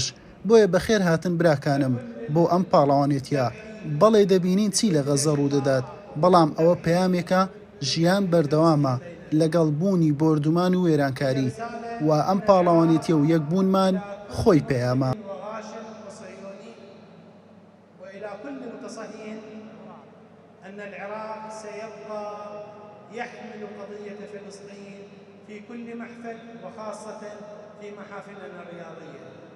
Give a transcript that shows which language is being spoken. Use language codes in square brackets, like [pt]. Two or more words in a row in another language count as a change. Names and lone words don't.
[ckb] بۆیە بەخێر هاتن براکانم بۆ ئەم پاڵەوانێتیە. بەڵێ دەبینین چی لە غەزە ڕوودەدات، بەڵام ئەوە پەیامێکە ژیان بەردەوامە لەگەڵ بوونی بۆردومان و وێرانکاری. و ئەم پاڵەوانێتیە و یەکبوونمان خۆی پەیامە. [ar] أن العراق سيبقى يحمل قضية فلسطين في كل محفل وخاصة في محافلنا الرياضية.